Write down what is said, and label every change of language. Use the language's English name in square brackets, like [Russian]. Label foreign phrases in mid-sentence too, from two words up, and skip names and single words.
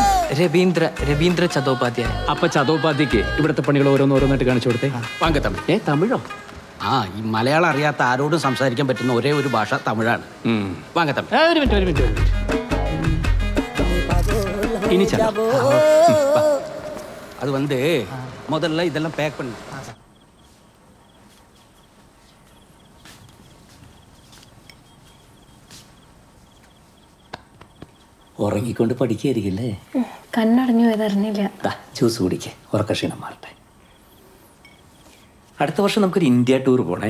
[Malayalam] രവീന്ദ്ര ചതോപാധ്യായ. അപ്പൊ ചതോപാധ്യക്ക് ഇവിടുത്തെ പണികൾ ഓരോന്നോരോന്നായിട്ട് കാണിച്ചു കൊടുത്തേ. [Tamil] வாங்க தமிழ். [Malayalam] തമിഴോ? ഈ മലയാളം അറിയാത്ത ആരോടും സംസാരിക്കാൻ പറ്റുന്ന ഒരേ ഒരു ഭാഷ തമിഴാണ്. [Tamil] வாங்க தமிழ். [Malayalam] ഒരു മിനിറ്റ്. ഇനി [Tamil] அது வந்து முதல்ல இதெல்லாம் பேக் பண்ணு. [Malayalam] ഉറങ്ങിക്കൊണ്ട് പഠിക്കായിരിക്കില്ലേ? കണ്ണടഞ്ഞു പോയതറിഞ്ഞില്ല. ജ്യൂസ് കുടിക്കേ, ഉറക്ക ക്ഷീണം മാറട്ടെ. അടുത്ത വർഷം നമുക്കൊരു ഇന്ത്യ ടൂർ പോണേ.